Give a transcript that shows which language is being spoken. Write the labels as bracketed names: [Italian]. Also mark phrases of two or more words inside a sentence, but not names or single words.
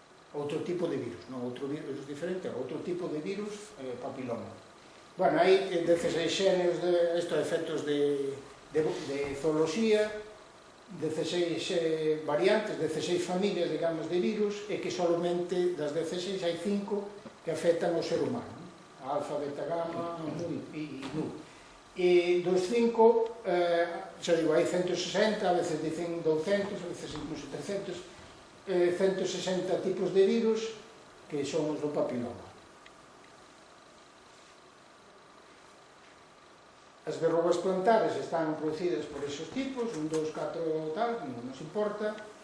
[Galician] outro tipo de virus, non outro virus diferente, outro tipo de virus papiloma. Bueno, hai 16 xéneros de estos efectos de zooloxía, 16 variantes, 16 familias, digamos, de virus, e que solamente das 16 hai 5 que afectan ao ser humano, alfa, beta, gamma, e nu. E dos 5, xa digo, hai 160, [Spanish] a veces dicen [Galician] 200, [Spanish] a veces incluso [Galician] 300, 160 tipos de virus que son os do papiloma. As verrugas plantares están producidas por esos tipos, 1, 2, 4, tal, non nos importa.